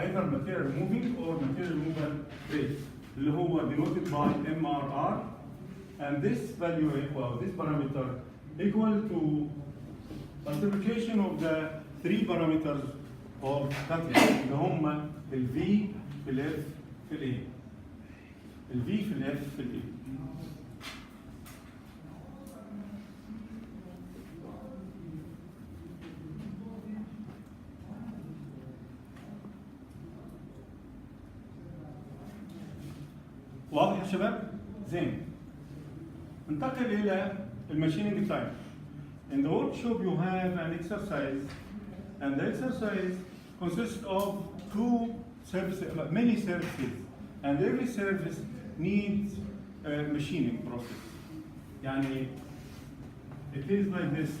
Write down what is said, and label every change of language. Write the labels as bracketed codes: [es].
[en] Either material removing or material removal rate. [ar] اللي هو [en] denoted by MRR, and this value equal, this parameter equal to multiplication of the three parameters of cutting [ar] اللي هم ال V في ال F في ال A. ال V في ال F في ال A. واضح يا شباب؟ زين. ننتقل إلى الماشينينج تايم. [en] In the workshop you have an exercise, and the exercise consists of many surfaces, and every surface needs a machining process. [ar] يعني [en] it is like this.